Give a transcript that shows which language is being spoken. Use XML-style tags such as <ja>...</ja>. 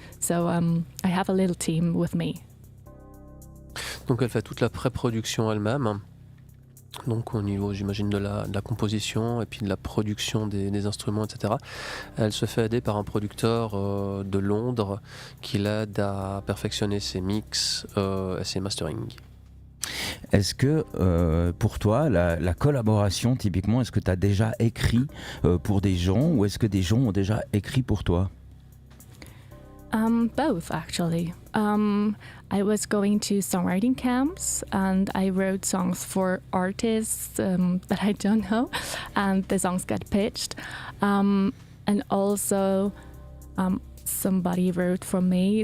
<en>So I have a little team with me.</en> <fr>Donc elle fait toute la pré-production elle-même. Donc au niveau, j'imagine, de la composition et puis de la production des instruments, etc. Elle se fait aider par un producteur de Londres qui l'aide à perfectionner ses mix et ses mastering. Est-ce que pour toi, la collaboration, typiquement, est-ce que tu as déjà écrit pour des gens, ou est-ce que des gens ont déjà écrit pour toi?</fr> <en>Both, actually. I was going to songwriting camps, and I wrote songs for artists that I don't know, and the songs got pitched. And also somebody wrote for me.</en>